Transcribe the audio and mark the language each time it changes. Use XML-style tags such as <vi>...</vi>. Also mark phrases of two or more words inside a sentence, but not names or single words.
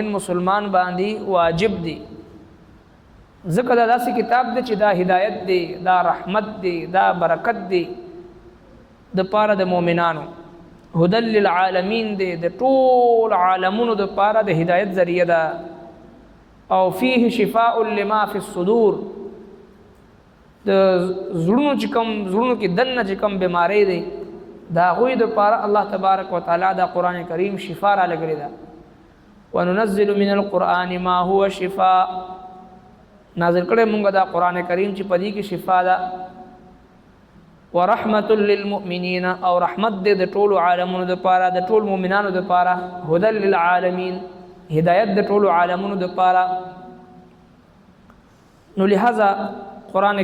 <ps>مسلمان باندې واجب دي ذکر دا داسې کتاب دی چې دا هدایت دی دا رحمت دی دا برکت دی د پاره د مؤمنانو</ps> <ar>هدى للعالمین</ar> <ps>دی د ټول عالمونو د پاره د هدایت ذریعہ ده او</ps> <ar>فيه شفاء لما في الصدور</ar> <ps>د زړونو چې کوم زړونو کې دنه چې کوم بیماری دی دا غوی د پاره الله تبارک وتعالى دا قرآن کریم شفا را لګری دا</ps> <ar>وننزل من القرآن ما هو شفاء</ar> <ps>نازل کړه مونږ دا قرآن کریم چې پدې کې شفا ده</ps> <ar>ورحمت للمؤمنین</ar> <ps>او رحمت دې د ټول عالمونو د پاره د ټول مؤمنانو د پاره</ps> <ar>هدى للعالمین</ar> <ps>هدایت د ټول عالمونو د پاره نو لہذا قرآن</ps>